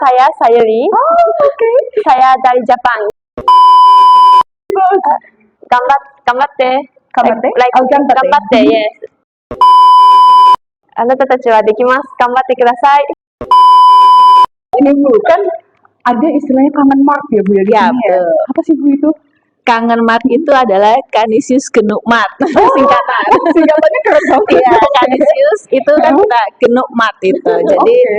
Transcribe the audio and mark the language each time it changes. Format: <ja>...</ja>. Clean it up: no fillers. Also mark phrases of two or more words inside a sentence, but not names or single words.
<id>Saya Sayuri. Oh, oke. Saya dari Jepang. Gambatte. Gambatte? Like, Oh, gambatte.</id> <ja>gambatte, yes. あなたたちはできます。頑張ってください。</ja> <id>Ini Bu, kan ada istilahnya kangen mark ya Bu ya di Ya, sini ya. betul. Apa sih Bu itu? Kangen mat itu adalah Canisius genukmat, singkatan. Singkatannya keren banget. Iya, Canisius itu kan kita genukmat itu. Jadi</id>